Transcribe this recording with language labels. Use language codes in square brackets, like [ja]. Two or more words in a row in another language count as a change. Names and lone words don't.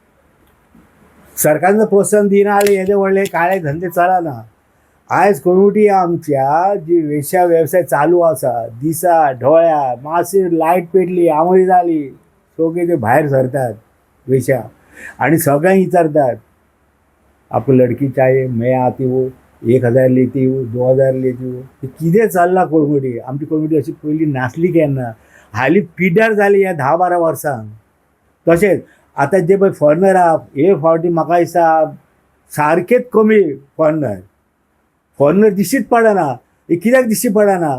[kok] सरकारान प्रोत्साहन दिना जाल्यार हेजे व्हडले काळे धंदे चलना. आयज कलंगुटी आमच्या जी वेश्या वेवसाय चालू आसा, दिसा ढोळ्या मातशी लायट पेटली आमळी जाली सगळे ते भायर सरतात वेश्या आनी सगळ्यांक विचारतात [hi] आपको लड़की चाहिए, मैं आती हूँ, 1000 लेती हूँ, 2000 लेती हूँ. [kok] कितें चल्लां कलंगुटी. आमची कलंगुटी अशी पयलीं नासली केन्ना. हालीं पिड्यार जाली ह्या 10-12 वर्सांक. तशेंच आतां जे पळय फॉरनर आहा हे फावटी म्हाका दिसता सारकेच कमी फॉरनर दिश्टीच पडना. हे कित्याक दिश्टी पडना?